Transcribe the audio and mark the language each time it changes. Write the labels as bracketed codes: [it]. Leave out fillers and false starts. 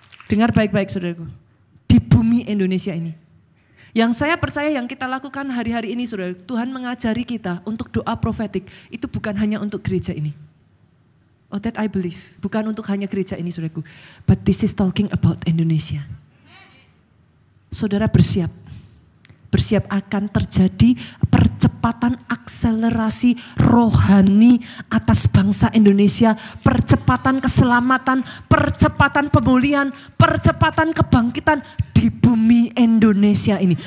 [id] Dengar baik-baik saudaraku, di bumi Indonesia ini. Yang saya percaya yang kita lakukan hari-hari ini saudara, Tuhan mengajari kita untuk doa profetik. Itu bukan hanya untuk gereja ini. [en] Oh, that I believe. [id] Bukan untuk hanya gereja ini saudaraku. [en] But this is talking about Indonesia. [id] Saudara bersiap. Bersiap akan terjadi percepatan akselerasi rohani atas bangsa Indonesia. Percepatan keselamatan, percepatan pemulihan, percepatan kebangkitan di bumi Indonesia ini.